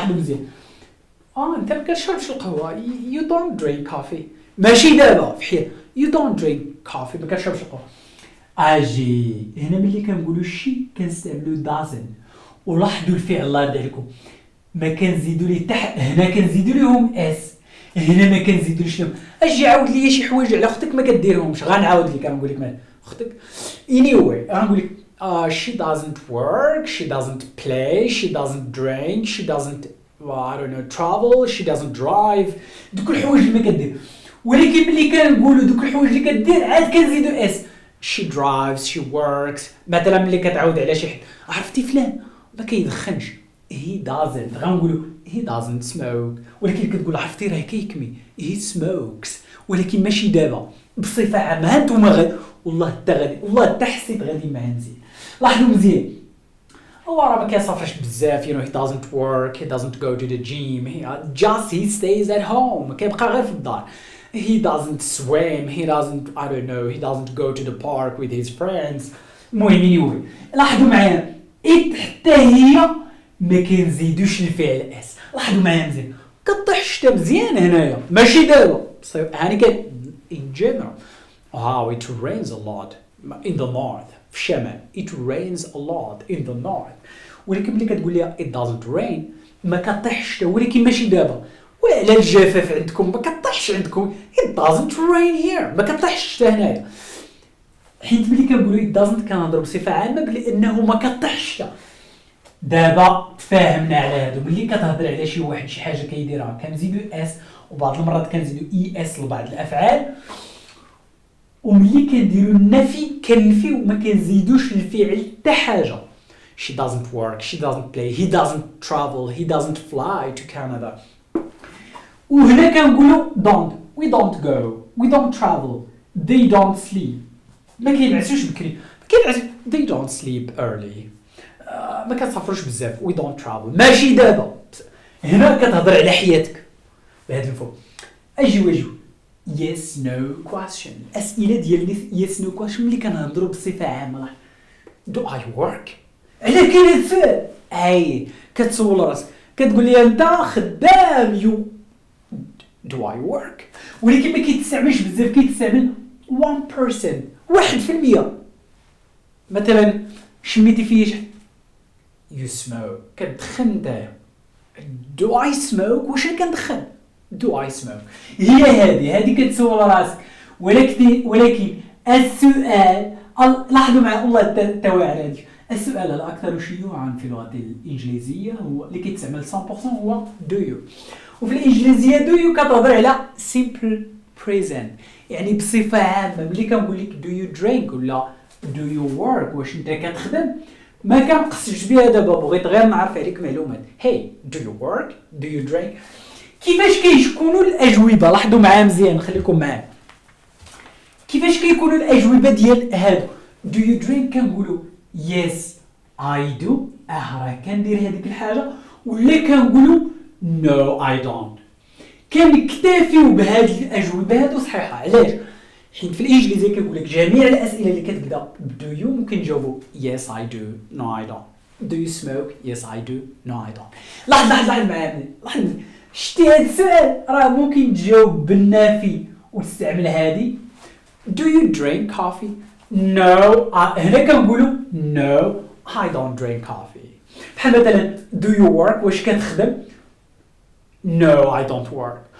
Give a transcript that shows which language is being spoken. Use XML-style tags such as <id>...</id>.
<ar>لاحظوا مزيان انت ما كتشربش القهوه</ar> <en>you don't drink coffee</en> <ar>ماشي دابا في حياتك you don't drink coffee ما كتشربش القهوه. اجي هنا ملي كنقولوا شي كنستعملوا doesn't. ولاحظوا الفعل الله يرضي عليكم ما كنزيدوا ليه هنا كنزيدوا لهم اس، هنا ما كنزيدولش لهم. اجي عاود لي شي حوايج على اختك ما كديرهمش غنعاود لك غنقول لك</ar> <en>مال اختك anyway</en> <ar>غنقول لك</ar> <en>she doesn't work she doesn't play she doesn't drink she doesn't I don't know travel she doesn't drive.</en> <ar>دوك الحوايج اللي ما كدير. ولكن ملي كنقولوا دوك الحوايج اللي كدير عاد كنزيدوا اس</ar> <en>she drives she works.</en> <ar>مثلا ملي كتعاود على شي حد عرفتي فلان ما كيدخنش he doesn't غنقولوا</ar> <en>he doesn't smoke.</en> <ar>ولكن كتقول عرفتي راه كيكمي</ar> <en>he smokes</en> <ar>ولكن ماشي دابا بصفه عامه. هانتوما والله حتى حسيت غادي معايا مزيان. لاحظوا مزيان هو راه ما كيسافرش بزاف</ar> <en>he doesn't work he doesn't go to the gym he stays at home</en> <ar>كيبقى غير في الدار</ar> <en>he doesn't swim he doesn't I don't know he doesn't go to the park with his friends.</en> <ar>المهم لاحظوا معايا حتى هي ما كنزيدوش الفعل اس. لاحظوا معايا مزيان كطيح الشتا مزيان هنايا ماشي دابا هاني كان</ar> <en>in general it rains a lot in the north</en> <ar>في الشمال</ar> <en>it rains a lot in the north.</en> <ar>ولكن ملي كتقول لي</ar> <en>it doesn't rain</en> <ar>ما كطيح الشتا ولكن ماشي دابا. وعلى الجفاف عندكم ما كطيحش عندكم</ar> <en>it doesn't rain here</en> <ar>ما كطيحش الشتا هنايا. حيت ملي كنقولوا</ar> <en>it doesn't</en> <ar>كنهضروا بصفه عامه بلي انه ما كطيحش الشتا. دابا تفاهمنا على هادو. ملي كتهضر على شي واحد شي حاجه كيديرها كنزيدو اس، وبعض المرات كنزيدو اي اس لبعض الافعال. وملي كنديرو النفي كنفيو ما كنزيدوش للفعل حتى حاجه.</ar> <en>she doesn't work, she doesn't play, he doesn't travel, he doesn't fly to Canada.</en> <ar>وهنا كنقولوا</ar> <en>don't, we don't go, we don't travel, they don't sleep.</en> <ar>ما كينعسوش بكري،</ar> <en>they don't sleep early.</en> <ar>ما كتسافروش بزاف.</ar> <en>we don't travel.</en> <ar>ماشي دابا، هنا كتهضر على حياتك بهذا الفوق. اجي</ar> <en>yes no question.</en> <ar>اسئله ديال</ar> <en>yes no question</en> <ar>ملي كنهضروا بصفه عامه.</ar> <en>do I work؟</en> <ar>على كاين هاد السؤال. اي كتسول راسك كتقول لي انت خدام يو do I work؟ ولكن ما كيتستعملش بزاف، كيتستعمل 1%، 1%. مثلا شميتي فيه</ar> <en>you smoke،</en> <ar>كتدخن نتايا.</ar> <en>do I smoke؟</en> <ar>واش كندخن؟ do I smoke؟ هي هذه كتسول راسك. ولكن السؤال، لاحظوا معايا الله التوعية هذه. السؤال الأكثر شيوعا في اللغة الإنجليزية هو اللي كيتستعمل 100% هو do you. وفي الإنجليزية do you كتهضر على simple present، يعني بصفة عامة. ملي كنقول لك</ar> <en>do you drink</en> <ar>ولا</ar> <en>do you work،</en> <ar>واش انت كتخدم، ما كنقصدش بها دابا، بغيت غير نعرف عليك معلومات.</ar> <en>hey do you work do you drink.</en> <ar>كيفاش كيكونوا الأجوبة؟ لاحظوا معايا مزيان، خليكم معايا. كيفاش كيكونوا الأجوبة ديال هادو</ar> <en>do you drink؟</en> <ar>كنقولوا</ar> <en>yes I do،</en> <ar>راه كندير هذيك الحاجة. ولا كنقولوا</ar> <en>no I don't.</en> <ar>كنكتفيو بهاد الأجوبة هادو صحيحة. علاش؟ حيت في الإنجليزية كنقول لك جميع الأسئلة اللي كتبدا do you ممكن نجاوبوا</ar> <en>yes I do no I don't. do you smoke؟ yes I do no I don't.</en> <ar>لاحظ معايا، لاحظ. شتي هاد السؤال راه ممكن تجاوب بالنافي وتستعمل هادي</ar> <en>do you drink coffee؟</en> <ar>no. هنا كنقولوا</ar> <en>no I don't drink coffee.</en> <ar>بحال مثلا</ar> <en>do you work؟</en> <ar>واش كتخدم؟</ar> <en>no I don't work.</en>